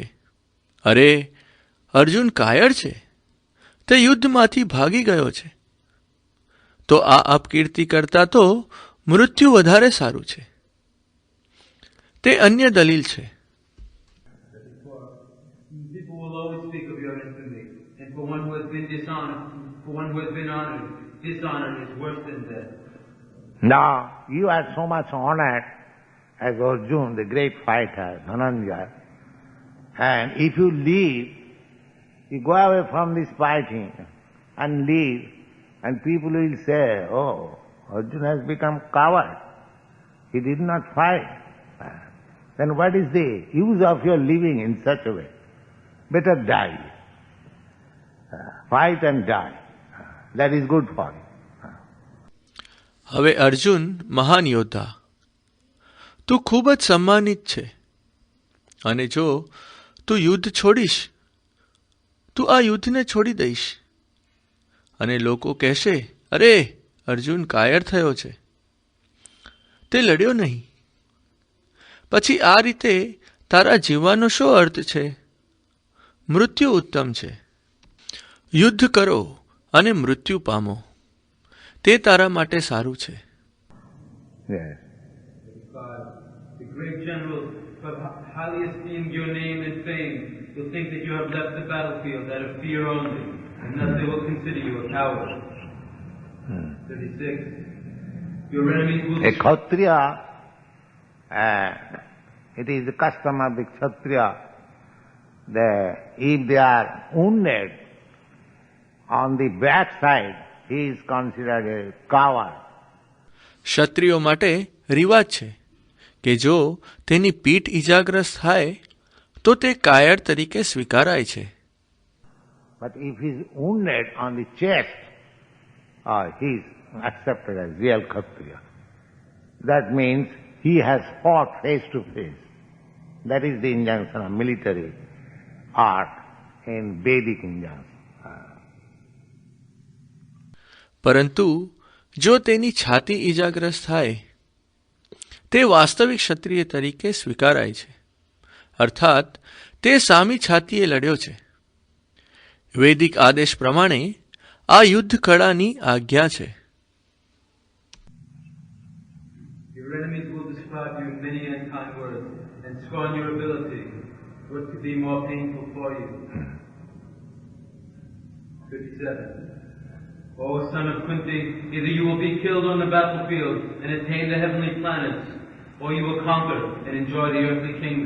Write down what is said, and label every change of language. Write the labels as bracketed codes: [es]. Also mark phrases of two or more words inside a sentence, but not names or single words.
[gu] અરે, અર્જુન કાયર છે, તે યુદ્ધમાંથી ભાગી ગયો છે. તો આ અપકીર્તિ કરતા તો મૃત્યુ વધારે સારું છે. તે અન્ય દલીલ છે. [en] People will always speak of your infamy, and for one who has been dishonored, for one who has been honored, dishonor is worse than death. Now, you are so much honored as Arjuna, the great fighter, Dhananjaya, and if you leave, you go away from this fighting and leave, and people will say, oh, Arjuna has become coward. He did not fight. Then what is the use of your living in such a way? Better die. Fight and die. That is good for you. [gu] હવે અર્જુન મહાન યોદ્ધા, તું ખૂબ જ સન્માનિત છે, અને જો તું યુદ્ધ છોડીશ, તું આ યુદ્ધને છોડી દઈશ, અને લોકો કહેશે, અરે, અર્જુન કાયર થયો છે, તે લડ્યો નહીં. પછી આ રીતે તારા જીવવાનો શો અર્થ છે? મૃત્યુ ઉત્તમ છે. યુદ્ધ કરો અને મૃત્યુ પામો, તે તારા માટે સારું છે. [en] Yes. The great generals who have highly esteemed your name and fame will think that you have left the battlefield out of fear only, and thus they will consider you a coward. 36. Your enemies will... A Kshatriya, it is the custom of the Kshatriya that if they are wounded on the backside, he is considered a coward. [gu] ક્ષત્રિયો માટે રિવાજ છે કે જો તેની પીઠ ઇજાગ્રસ્ત થાય તો તે કાયર તરીકે સ્વીકારાય છે. [en] But if he is wounded on the chest, he is accepted as real Kshatriya. That means he has fought face to face. That is the injunction of military art in Vedic injunctions. [gu] પરંતુ જો તેની છાતી ઇજાગ્રસ્ત થાય તે વાસ્તવિક ક્ષત્રિય તરીકે સ્વીકારાય છે, અર્થાત તે સામી છાતીએ લડ્યો છે. વૈદિક આદેશ પ્રમાણે આ યુદ્ધ કળાની આજ્ઞા છે. [en] Your enemies will describe you in many unkind words and scorn your ability. What could be more painful for you? 57. O son of Kunti, either you will be killed on the battlefield and attain the heavenly planets, or you will conquer and enjoy the earthly kingdom.